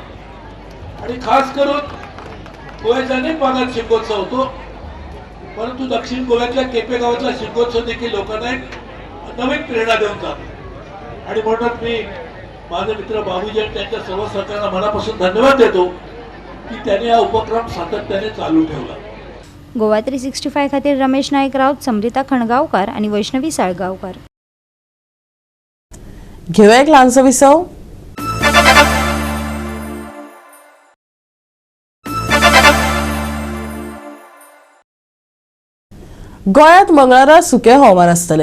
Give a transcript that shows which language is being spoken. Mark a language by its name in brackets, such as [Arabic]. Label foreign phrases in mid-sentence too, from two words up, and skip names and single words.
[Marathi] आणि खास करून गोव्याच्या अनेक भागात शिमगोत्सव होतो, परंतु दक्षिण गोव्यातल्या केपे गावातला शिमगोत्सव देखील लोकांना एक नवीन प्रेरणा देऊन जातो. आणि म्हणून मी माझे मित्र बाबूजी आणि त्यांच्या सर्व सहकाऱ्यांना मनापासून धन्यवाद देतो की त्यांनी हा उपक्रम सातत्याने चालू ठेवला. [Konkani] गोवा 365 खातीर रमेश नाईक राऊत, समृता खणगावकर आणि वैष्णवी साळगावकर. घेऊया एक ल्हानसो विसव. गोंयांत मंगळारा सुके हवामान आसतले.